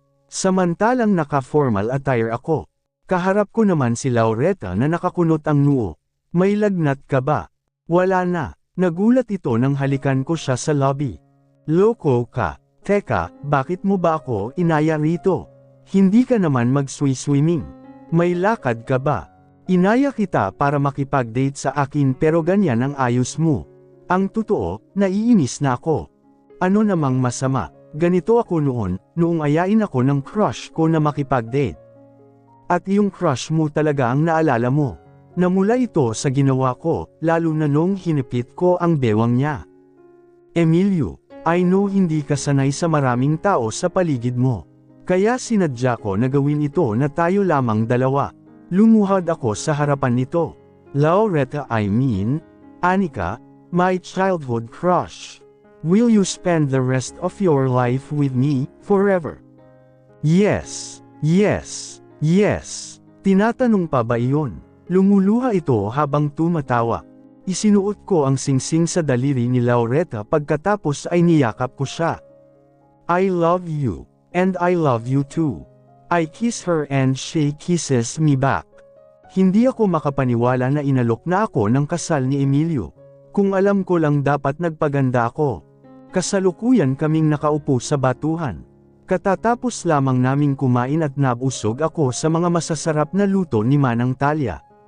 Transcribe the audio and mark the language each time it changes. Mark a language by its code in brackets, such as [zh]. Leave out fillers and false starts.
[tl] Samantalang naka-formal attire ako. Kaharap ko naman si Laureta na nakakunot ang noo. May lagnat ka ba? Wala na. Nagulat ito nang halikan ko siya sa lobby. Loko ka. Teka, bakit mo ba ako inaya rito? Hindi ka naman mag-swimming. May lakad ka ba? Inaya kita para makipag-date sa akin pero ganyan ang ayos mo. Ang totoo, naiinis na ako. Ano namang masama? Ganito ako noong ayain ako ng crush ko na makipag-date. At yung crush mo talaga ang naalala mo. Namula ito sa ginawa ko, lalo na nung hinipit ko ang bewang niya. Emilio, [en] I know [tl] hindi ka sanay sa maraming tao sa paligid mo. Kaya sinadya ko na gawin ito na tayo lamang dalawa. Lumuhad ako sa harapan nito. [en] Laureta, I mean, Anika, my childhood crush. Will you spend the rest of your life with me, forever? Yes, yes. Yes. [tl] Tinatanong pa ba iyon? Lumuluha ito habang tumatawa. Isinuot ko ang singsing sa daliri ni Laureta pagkatapos ay niyakap ko siya. [en] I love you. And I love you too. I kiss her and she kisses me back. [tl] Hindi ako makapaniwala na inalok na ako ng kasal ni Emilio. Kung alam ko lang dapat nagpaganda ako. Kasalukuyan kaming nakaupo sa batuhan. Katatapos lamang naming kumain at nabusog ako sa mga masasarap na luto ni Manang Talia.